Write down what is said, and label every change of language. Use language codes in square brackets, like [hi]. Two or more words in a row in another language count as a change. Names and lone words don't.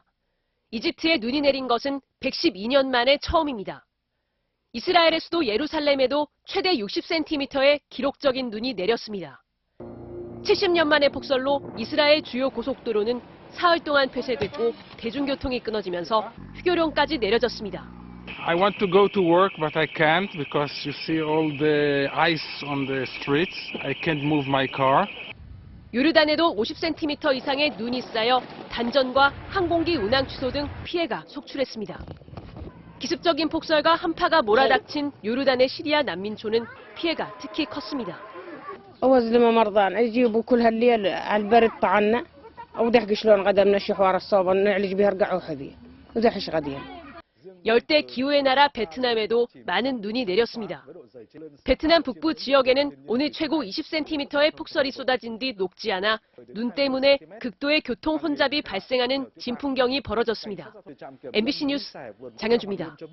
[ko] 이집트에 눈이 내린 것은 112년 만에 처음입니다. 이스라엘의 수도 예루살렘에도 최대 60cm의 기록적인 눈이 내렸습니다. 70년 만의 폭설로 이스라엘 주요 고속도로는 사흘 동안 폐쇄됐고 대중교통이 끊어지면서 휴교령까지 내려졌습니다. [en] I want to go to work, but I can't because you see all the ice on the streets. I can't move my car. [ko] 요르단에도 50cm 이상의 눈이 쌓여 단전과 항공기 운항 취소 등 피해가 속출했습니다. 기습적인 폭설과 한파가 몰아닥친 요르단의 시리아 난민촌은 피해가 특히 컸습니다. [ar] أول لما مرضان يجيبوا كل هالليل على البرد طعنا أو دحق شلون قدمنا شحوار الصوبة نعالج بها رقعوا حذية ودحش غديا. [ko] 열대 기후의 나라 베트남에도 많은 눈이 내렸습니다. 베트남 북부 지역에는 오늘 최고 20cm의 폭설이 쏟아진 뒤 녹지 않아 눈 때문에 극도의 교통 혼잡이 발생하는 진풍경이 벌어졌습니다. MBC 뉴스 장현주입니다.